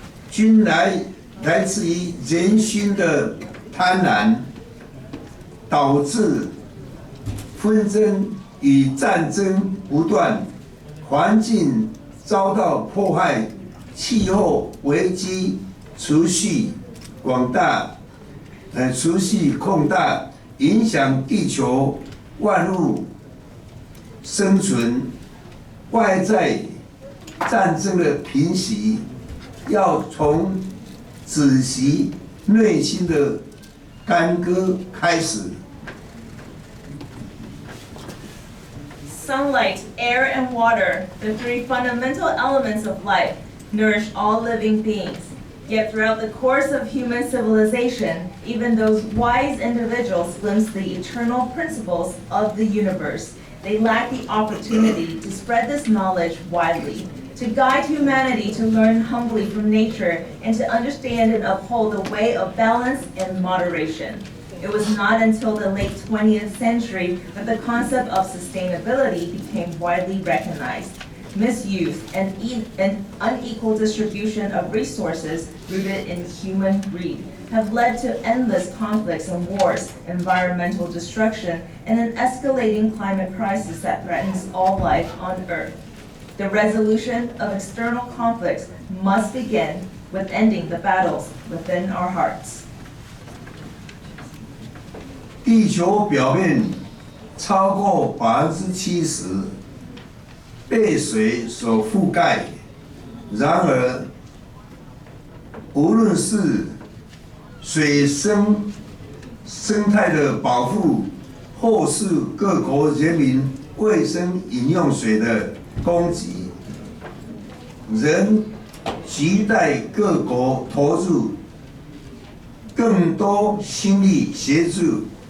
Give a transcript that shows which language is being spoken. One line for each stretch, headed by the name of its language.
Chinese: 均来自于人心的贪婪，导致纷争与战争不断，环境遭到迫害，气候危机持续扩大，影响地球万物生存。外在战争的平息，要从仔细内心的干戈开始。
English: Sunlight, air, and water, the three fundamental elements of life, nourish all living beings. Yet throughout the course of human civilization, even those wise individuals glimpse the eternal principles of the universe. They lack the opportunity to spread this knowledge widely, to guide humanity to learn humbly from nature and to understand and uphold the way of balance and moderation. It was not until the late 20th century that the concept of sustainability became widely recognized. Misuse and unequal distribution of resources rooted in human greed have led to endless conflicts and wars, environmental destruction, and an escalating climate crisis that threatens all life on Earth. The resolution of external conflicts must begin with ending the battles within our hearts.
Chinese: 地球表面超过70%被水所覆盖，然而，无论是水生态的保护，或是各国人民卫生饮用水的供给，仍亟待各国投入更多心力协助。